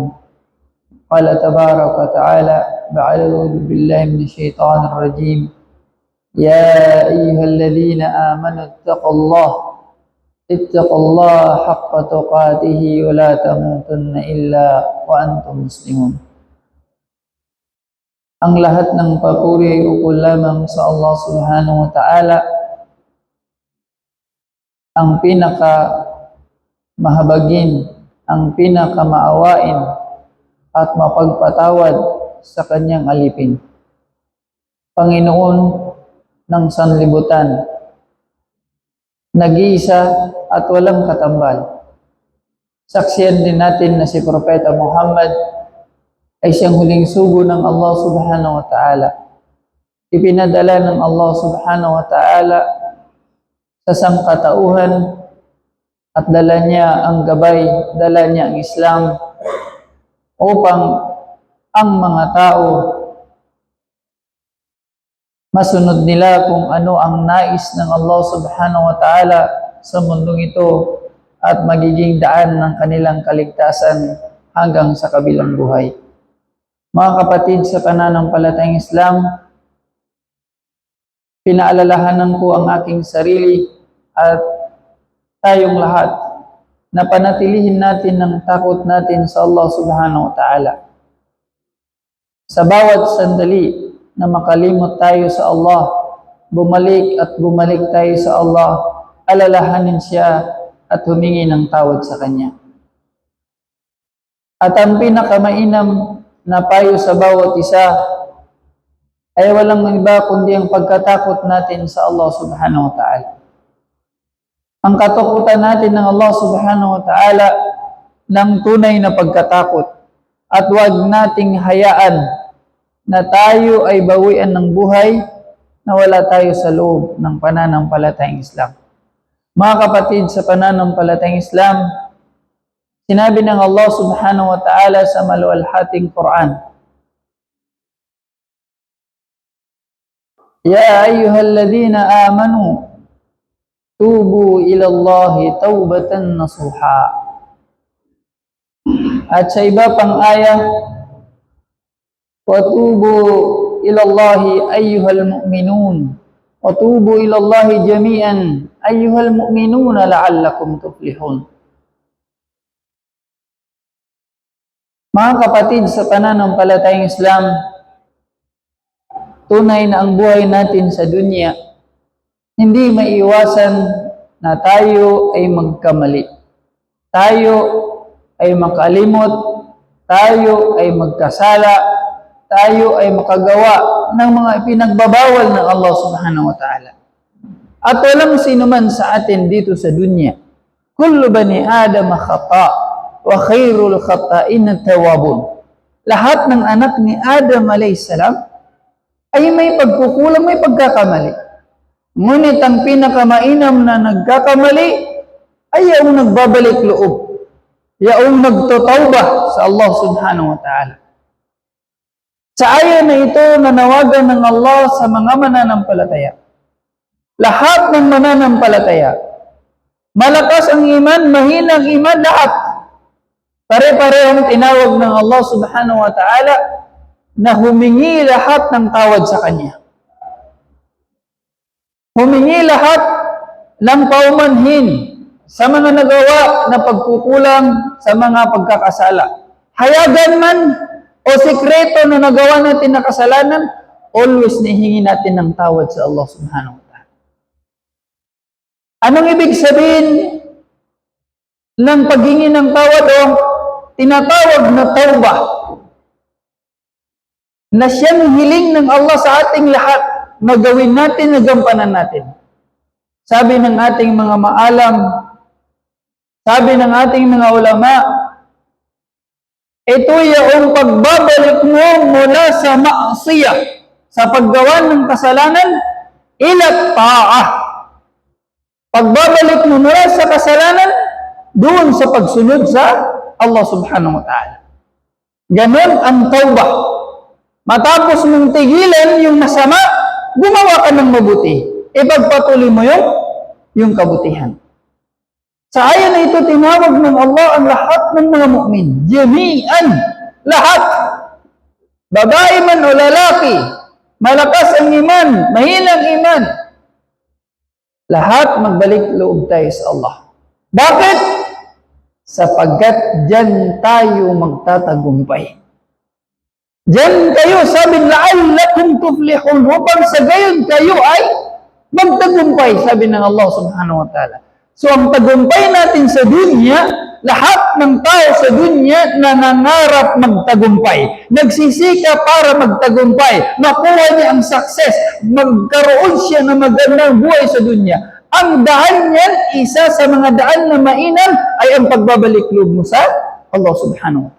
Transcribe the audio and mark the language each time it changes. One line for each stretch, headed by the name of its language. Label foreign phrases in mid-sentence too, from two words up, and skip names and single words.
Arabic: قال تبارك وتعالى بعد أعوذ بالله من الشيطان الرجيم: يا أيها الذين آمنوا اتقوا الله حق تقاته ولا تموتن إلا وأنتم مسلمون.
Filipino: Ang lahat ng papuri ay ukol lamang sa Allah
Arabic: سبحانه وتعالى,
Filipino: ang pinaka mahabagin, ang pinaka maawain at mapagpatawad sa kanyang alipin. Panginoon ng sanlibutan, nag-iisa at walang katambal. Saksiyan din natin na si Propeta Muhammad ay siyang huling sugo ng Allah
Arabic: سبحانه وتعالى.
Filipino: Ipinadala ng Allah
Arabic: سبحانه وتعالى
Filipino: sa sangkatauhan at dala niya ang gabay, dala niya ang Islam upang ang mga tao masunod nila kung ano ang nais ng Allah
Arabic: سبحانه وتعالى
Filipino: sa mundong ito at magiging daan ng kanilang kaligtasan hanggang sa kabilang buhay. Mga kapatid sa pananampalatayang Islam, pinaalalahanan ko ang aking sarili at tayong lahat na panatilihin natin ang takot natin sa Allah
Arabic: سبحانه وتعالى.
Filipino: Sa bawat sandali na makalimot tayo sa Allah, bumalik tayo sa Allah, alalahanin siya at humingi ng tawad sa Kanya. At ang pinakamainam na payo sa bawat isa ay walang iba kundi ang pagkatakot natin sa Allah
Arabic: سبحانه وتعالى.
Filipino: Ang katakutan natin ng Allah
Arabic: سبحانه وتعالى
Filipino: ng tunay na pagkatakot, at huwag nating hayaan na tayo ay bawian ng buhay na wala tayo sa loob ng pananampalatayang Islam. Mga kapatid sa pananampalatayang Islam, sinabi ng Allah
Arabic: سبحانه وتعالى
Filipino: sa maluwalhating Quran,
Arabic: يا أيها الذين آمنوا توبوا إلى الله توبة نصوحا.
Filipino: At sa iba pang aya,
Arabic: وتوبوا إلى الله أيها المؤمنون وتوبوا إلى الله جميعا أيها المؤمنون لعلكم تفلحون.
Filipino: Mga kapatid sa pananampalatayang Islam, tunay na ang buhay natin sa dunya, hindi maiiwasan na tayo ay magkamali. Tayo ay makalimot, tayo ay magkasala, tayo ay makagawa ng mga ipinagbabawal ng Allah
Arabic: سبحانه وتعالى.
Filipino: At walang sino man sa atin dito sa dunya.
Arabic: كل بني آدم خطاء وخير الخطائين التوابون.
Filipino: Lahat ng anak ni Adam alayhisalam ay may pagkukulang, may pagkakamali. Ngunit ang pinakamainam na nagkakamali ay yung nagbabalik loob, yung nagtotawbah sa Allah
Arabic: سبحانه وتعالى.
Filipino: Sa aya na ito, nanawagan ng Allah sa mga mananampalataya. Lahat ng mananampalataya, malakas ang iman, mahina ang iman, lahat. Pare-parehong tinawag ng Allah
Arabic: سبحانه وتعالى
Filipino: na humingi lahat ng tawad sa Kanya. Humingi lahat ng paumanhin sa mga nagawa na pagkukulang sa mga pagkakasala. Hayagan man o sikreto na nagawa natin na kasalanan, always nihingi natin ng tawad sa Allah
Arabic: سبحانه وتعالى.
Filipino: Anong ibig sabihin ng paghingi ng tawad o tinatawag na tawbah? Na siyang hiling ng Allah sa ating lahat na gawin natin, na gampanan natin. Sabi ng ating mga maalam, sabi ng ating mga ulama, ito yung pagbabalik mo mula sa ma'asiyah, sa paggawa ng kasalanan,
Arabic: إلى الطاعة.
Filipino: Pagbabalik mo mula sa kasalanan, doon sa pagsunod sa Allah
Arabic: سبحانه وتعالى.
Filipino: Ganon ang tawbah. Matapos mong tigilan yung masama, gumawa ka ng mabuti. Ipagpatuloy mo yung kabutihan. Sa aya na ito, tinawag ng Allah ang lahat ng mga mu'min. Jami'an. Lahat. Babae man o lalaki. Malakas ang iman. Mahinang iman. Lahat magbalik loob tayo sa Allah. Bakit? Sapagkat dyan tayo magtatagumpay. Diyan kayo, sabi,
Arabic: لعلكم تفلحون,
Filipino: upang sa gayon kayo ay magtagumpay, sabi ng Allah
Arabic: سبحانه وتعالى.
Filipino: So, ang tagumpay natin sa dunya, lahat ng tao sa dunya nangangarap magtagumpay. Nagsisika para magtagumpay. Makuha niya ang success. Magkaroon siya ng magandang buhay sa dunya. Ang daan niyan, isa sa mga daan na mainam, ay ang pagbabalik loob mo sa Allah
Arabic: سبحانه وتعالى.